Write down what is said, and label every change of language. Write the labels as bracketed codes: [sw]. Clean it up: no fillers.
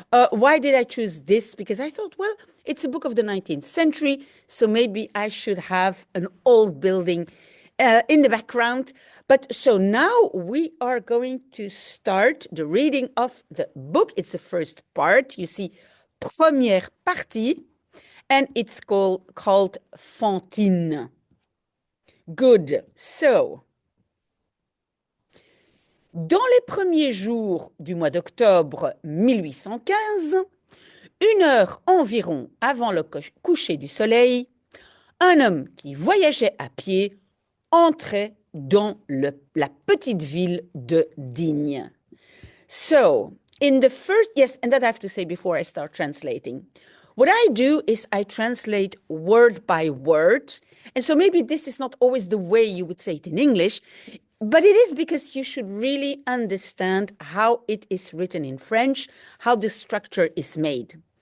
[en] Why did I choose this? Because I thought, well, it's a book of the 19th century, so maybe I should have an old building in the background. But so now we are going to start the reading of the book. It's the first part. You see, [fr] première partie, [en] and it's called Fantine. Good. [fr] So, dans les premiers jours du mois d'octobre 1815, 1 heure environ avant le coucher du soleil, un homme qui voyageait à pied entrait dans la petite ville de Digne. [en] So, in the first, yes, and that I have to say before I start translating. What I do is I translate word by word. And so maybe this is not always the way you would say it in English, but it is because you should really understand how it is written in French, how the structure is made.